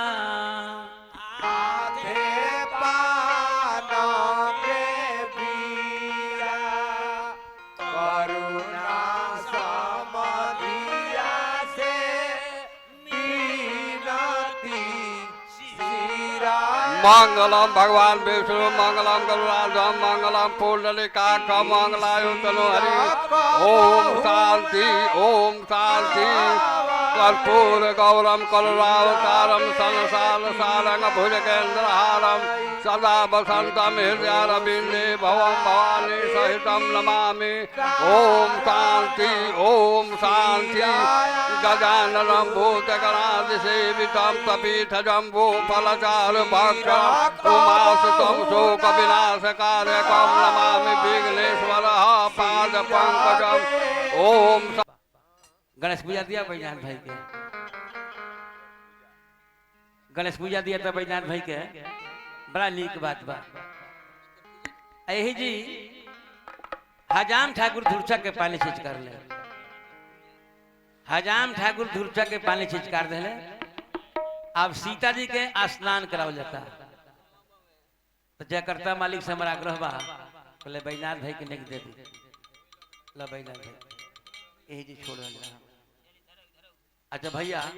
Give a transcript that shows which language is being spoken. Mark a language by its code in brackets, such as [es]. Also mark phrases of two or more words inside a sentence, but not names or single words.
[bho] आधे पाना के बीरा करुणा समधिया से मीनती सिरा [sa] मंगलम भगवान विष्णु मंगलम गरुड़ाध्वज मंगलम पुंडरीकाक्षं मंगलाय तनो हरि ओम शांति कर्पूर गौरम करुणावतारम संसार सारंग भुजगेन्द्रहारम सदा वसंतम हृदयारविंदे भवम भवानी सहितम नमामि ओम शांति गजाननं भूतगणाधिसेवितं कपीठजम्बो फलचारुभक्षणम् उमासुतं शोकविनाशकारकं नमामि विघ्नेश्वरः पादपङ्कजम् ओम [bho] गणेश पूजा दिया बैजनाथ भाई के गणेश पूजा दिया था बैजनाथ भाई के बड़ा नीक बात बा यही जी हजाम ठाकुर धुरछा के पानी छींच कर ले हजाम ठाकुर धुरछा के पानी छींच कर दे अब सीता जी के स्नान करावल जाता तो जयकर्ता मालिक से हमारा आग्रह बा बोले बैजनाथ भाई के नहीं दे दी ला बैजनाथ भाई यही जी छोड़ रहा अच्छा भैया